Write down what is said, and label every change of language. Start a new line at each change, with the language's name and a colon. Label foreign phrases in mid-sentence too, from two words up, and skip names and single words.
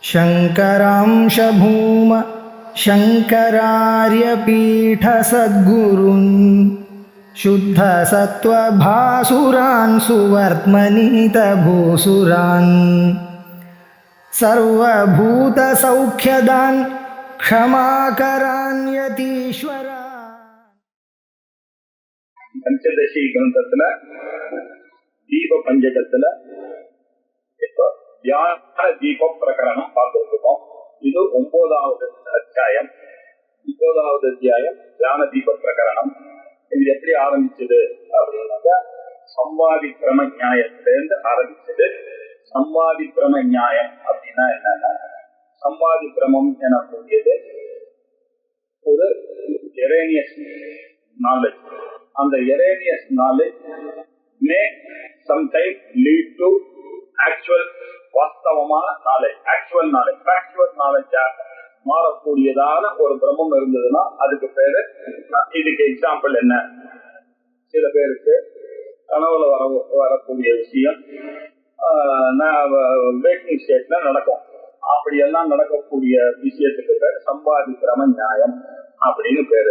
Sanskrit: शङ्करांश भूम शङ्करार्यपीठसद्गुरून् शुद्धसत्त्वभासुरान् सुवर्त्मनीतभूसुरान् सर्वभूतसौख्यदान् क्षमाकरान् यतीश्वरान्.
Tamil: पंचदशी ग्रंथத்துல தீப பஞ்சகத்துல தியான தீப பிரகரணம் பார்த்துட்டு இருக்கோம். இது 9வது அத்தியாயம். 9வது அத்தியாயம் தியான தீப பிரகரணம். இது எப்படி ஆரம்பிச்சது அப்படின்னாக்கா சம்வாதி கிரம நியாயத்திலிருந்து ஆரம்பிச்சது. சம்வாதி கிரம நியாயம் அப்படின்னா என்னன்னா, சம்வாதி கிரமம் எனக்கூடியது ஒரு
English: erroneous knowledge. அந்த erroneous knowledge may sometimes lead to actual வாஸ்தவமான knowledge, actual knowledge, factual knowledge
Tamil: மாறக்கூடியதான ஒரு பிரம்மம் இருந்ததுன்னா அதுக்கு பேரு. இதுக்கு எக்ஸாம்பிள் என்ன, சில பேருக்கு கனவுல வரக்கூடிய விஷயம்
English: waking stateல
Tamil: நடக்கும். அப்படியெல்லாம் நடக்கக்கூடிய விஷயத்துக்கு பேர் சம்பாதி கிரம நியாயம் அப்படின்னு பேரு.